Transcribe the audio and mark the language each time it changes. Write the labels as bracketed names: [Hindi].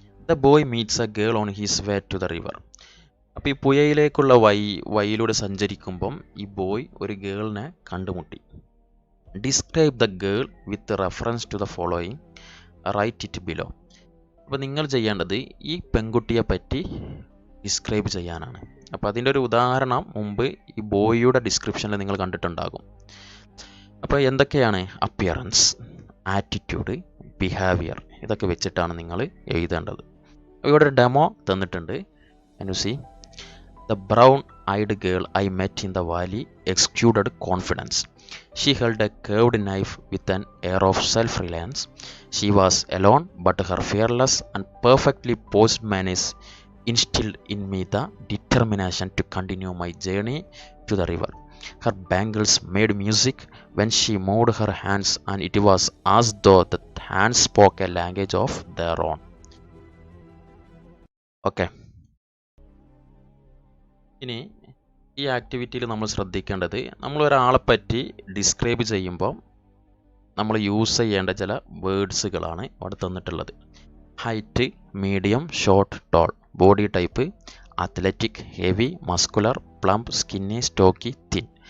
[English] The boy meets a girl on his way to the river. [Malayalam] അപ്പോൾ ഈ പുഴയിലേക്കുള്ള വഴിയിലൂടെ സഞ്ചരിക്കുമ്പം ഈ ബോയ് ഒരു ഗേളിനെ കണ്ടുമുട്ടി. [English] Describe the girl with reference to the following, write it below. [Malayalam] അപ്പോൾ നിങ്ങൾ ചെയ്യേണ്ടത് ഈ പെൺകുട്ടിയെ പറ്റി ഡിസ്ക്രൈബ് ചെയ്യാനാണ്. അപ്പോൾ അതിൻ്റെ ഒരു ഉദാഹരണം മുമ്പ് ഈ ബോയിയുടെ ഡിസ്ക്രിപ്ഷനിൽ നിങ്ങൾ കണ്ടിട്ടുണ്ടാകും. അപ്പോൾ എന്തൊക്കെയാണ്? അപ്പിയറൻസ്, ആറ്റിറ്റ്യൂഡ്, ബിഹേവിയർ, ഇതൊക്കെ വെച്ചിട്ടാണ് നിങ്ങൾ എഴുതേണ്ടത്. ഇവിടെ ഒരു ഡെമോ തന്നിട്ടുണ്ട്. [English] Can you see? The brown-eyed girl I met in the valley exuded confidence. She held a curved knife with an air of self-reliance. She was alone, but her fearless and perfectly posed manners instilled in me the determination to continue my journey to the river. Her bangles made music when she moved her hands, and it was as though the hands spoke a language of their own. Okay. [Malayalam] ഇനി ഈ ആക്ടിവിറ്റിയിൽ നമ്മൾ ശ്രദ്ധിക്കേണ്ടത്, നമ്മൾ ഒരാളെ പറ്റി describe ചെയ്യുമ്പോൾ നമ്മൾ use ചെയ്യേണ്ട ചില വേർഡ്സുകളാണ് അവിടെ തന്നിട്ടുള്ളത്. [English] Height, medium, short, tall. Body type athletic, heavy, muscular, plump, skinny, stocky, thin.